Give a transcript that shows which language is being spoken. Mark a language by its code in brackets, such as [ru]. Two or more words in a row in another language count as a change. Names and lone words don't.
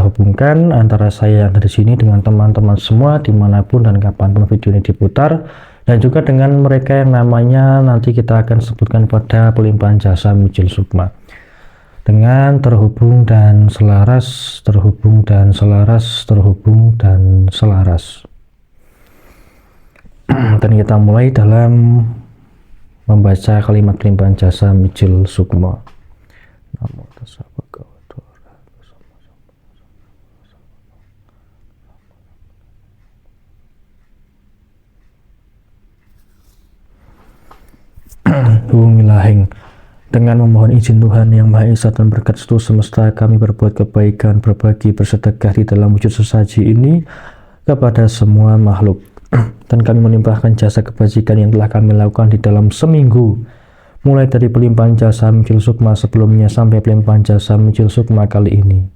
[id] hubungkan antara saya yang ada di sini dengan teman-teman semua dimanapun dan kapanpun video ini diputar, dan juga dengan mereka yang namanya nanti kita akan sebutkan pada pelimpahan jasa Mijil Sukma, dengan terhubung dan selaras, terhubung dan selaras, terhubung dan selaras. Dan kita mulai dalam membaca kalimat pelimpahan jasa Mijil Sukma. [pi] Namo tassa bhagavato arahato sama. [id] Hungilahing dengan memohon izin Tuhan Yang Maha Esa dan berkat seluruh semesta, kami berbuat kebaikan, berbagi, bersedekah di dalam wujud sesaji ini kepada semua makhluk. Dan kami melimpahkan jasa kebajikan yang telah kami lakukan di dalam seminggu, mulai dari pelimpahan jasa Mijil Sukma sebelumnya sampai pelimpahan jasa Mijil Sukma kali ini.